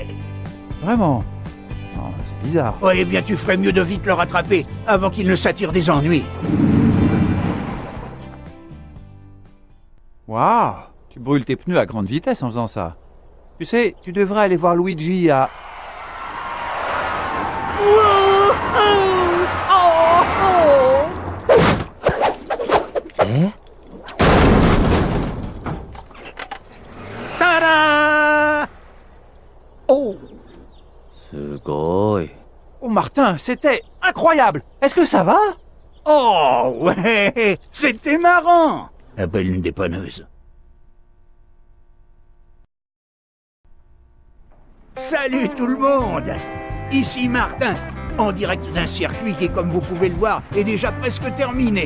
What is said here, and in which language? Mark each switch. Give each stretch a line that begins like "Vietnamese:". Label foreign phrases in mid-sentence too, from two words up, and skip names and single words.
French: Vraiment? Oh, c'est bizarre. Oh, eh bien, tu ferais mieux de vite le rattraper avant qu'il ne s'attire des ennuis. Waouh! Tu brûles tes pneus à grande vitesse en faisant ça. Tu sais, tu devrais aller voir Luigi à...
Japanese: え？
French: Tada! Oh!
Japanese: すごい。
French: Oh Martin, c'était incroyable! Est-ce que ça va? Oh, ouais, c'était marrant. Appelle une dépanneuse. Salut tout le monde. Ici Martin, en direct d'un circuit qui, comme vous pouvez le voir, est déjà presque terminé.